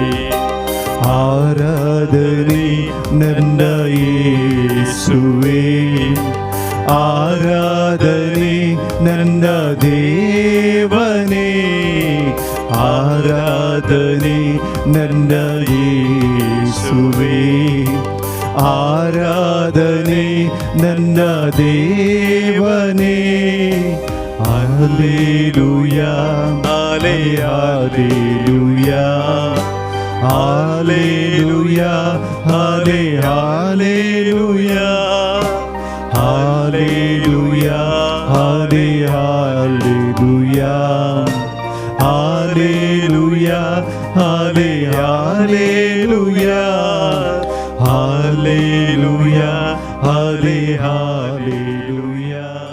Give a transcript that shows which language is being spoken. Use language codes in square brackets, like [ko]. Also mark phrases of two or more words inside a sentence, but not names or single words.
[kn] ಆರಾಧನೆ ನನ್ನ ಯೇಸುವೇ, ಆರಾಧನೆ ನನ್ನ ದೇವನೇ, ಆರಾಧನೆ ನನ್ನ ಯೇಸುವೇ, ಆರಾಧನೆ ನನ್ನ ದೇವನೇ. [en] Hallelujah, Hallelujah, Hallelujah, Hallelujah, Hallelujah, Hallelujah, Hallelujah, Hallelujah, Hallelujah, Hallelujah.